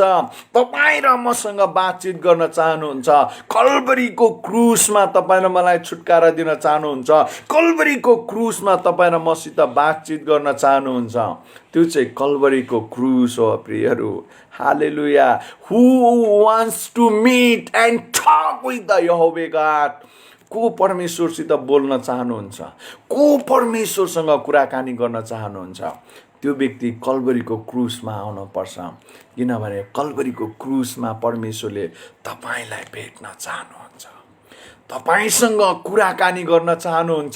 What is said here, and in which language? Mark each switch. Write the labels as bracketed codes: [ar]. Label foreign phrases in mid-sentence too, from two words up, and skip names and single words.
[ne] तपाईँ र मसँग बातचित गर्न चाहनुहुन्छ। कल्भरीको क्रुसमा तपाईँ र मलाई छुटकारा दिन चाहनुहुन्छ। कल्भरीको क्रुसमा तपाईँ र मसित बातचित गर्न चाहनुहुन्छ। त्यो चाहिँ कल्भरीको क्रुस हो प्रियहरू। हालेलुया। [en] who wants to meet and talk with the Jehovah God. [ne] को परमेश्वरसित बोल्न चाहनुहुन्छ, को परमेश्वरसँग कुराकानी गर्न चाहनुहुन्छ, त्यो व्यक्ति कल्भरीको क्रुसमा आउनुपर्छ। किनभने कल्भरीको क्रुसमा परमेश्वरले तपाईलाई भेट्न चाहनुहुन्छ, तपाईसँग कुराकानी गर्न चाहनुहुन्छ।